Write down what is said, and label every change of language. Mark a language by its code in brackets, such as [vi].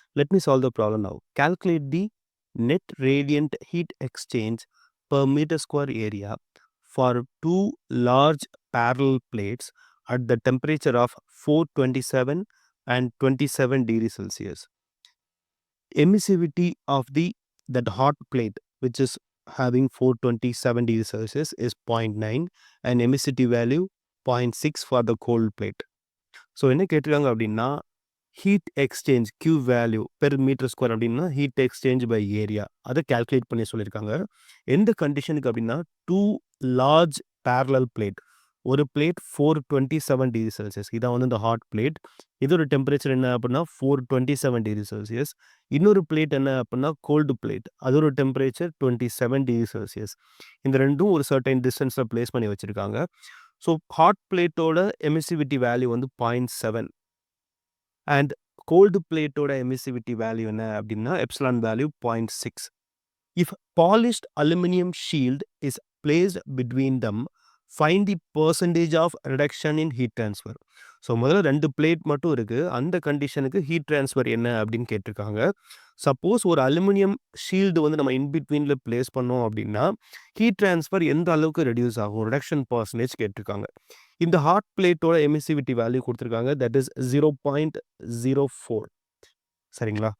[en] Let me solve the problem now. Calculate the net radiant heat exchange per metre square area for 2 large parallel plates at the temperature of 427 and 27 degrees Celsius. Emissivity of that hot plate, which is having 427 degrees Celsius, is 0.9 and emissivity value 0.6 for the cold plate. [ta] So என்ன கேட்டிருக்காங்க அப்படின்னா, heat exchange Q value per metre square அப்படின்னா heat exchange by area அதை calculate பண்ணி சொல்லியிருக்காங்க. எந்த கண்டிஷனுக்கு அப்படின்னா 2 லார்ஜ் பேரலல் பிளேட், ஒரு பிளேட் 427 டிகிரி செல்சியஸ், இதான் வந்து இந்த ஹாட் பிளேட். இதோட டெம்பரேச்சர் என்ன அப்படின்னா 427 டிகிரி செல்சியஸ். இன்னொரு பிளேட் என்ன அப்படின்னா கோல்டு பிளேட், அதோட டெம்பரேச்சர் 27 டிகிரி செல்சியஸ். இந்த ரெண்டும் ஒரு சர்டைன் டிஸ்டன்ஸில் பிளேஸ் பண்ணி வச்சுருக்காங்க. ஸோ ஹாட் பிளேட்டோட எமிசிவிட்டி வேல்யூ வந்து 0.7 அண்ட் கோல்டு பிளேட்டோட எமிசிவிட்டி வேல்யூ என்ன அப்படின்னா epsilon value 0.6. [en] If polished aluminum shield is placed between them, find the percentage of reduction in heat transfer. [ta] So முதல்ல 2 பிளேட் மட்டும் இருக்குது, அந்த கண்டிஷனுக்கு ஹீட் ட்ரான்ஸ்ஃபர் என்ன அப்படின்னு கேட்டிருக்காங்க. சப்போஸ் ஒரு அலுமினியம் ஷீல்டு வந்து நம்ம இன்பிட்வீனில் பிளேஸ் பண்ணோம் அப்படின்னா ஹீட் ட்ரான்ஸ்ஃபர் எந்த அளவுக்கு ரெடியூஸ் ஆகும், ரிடக்ஷன் பர்சன்டேஜ் கேட்டிருக்காங்க. இந்த ஹாட் பிளேட்டோட எமிசிவிட்டி வேல்யூ கொடுத்துருக்காங்க, [en] That is 0.04. [ta] சரிங்களா?